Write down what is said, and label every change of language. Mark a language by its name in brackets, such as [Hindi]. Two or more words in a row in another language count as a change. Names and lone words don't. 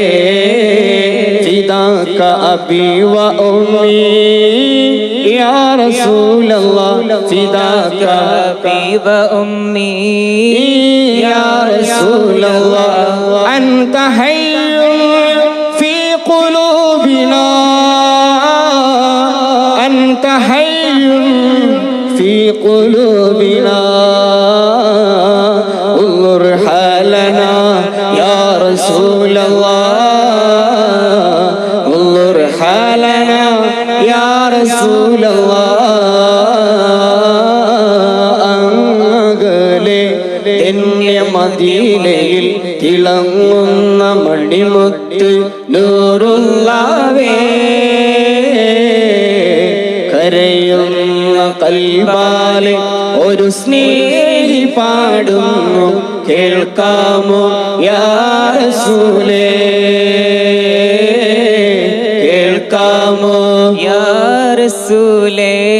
[Arabic] فداك أبي وأمي يا رسول الله, فداك أبي وأمي يا رسول الله. أنت حي في قلوبنا, أنت حي في قلوبنا. انظر حالنا يا رسول الله, انظر حالنا يا رسول الله. [Malayalam] അങ്ങകലെ ധന്യമദീനയിൽ തിളങ്ങുന്ന മണിമുത്ത് നൂറുള്ളാവേ, കരയുന്ന കൽബാലെ ഒരു സ്നേഹി പാടുന്നു കേൾക്കാമോ യാ റസൂലേ, കേൾക്കാമോ യാ റസൂലേ.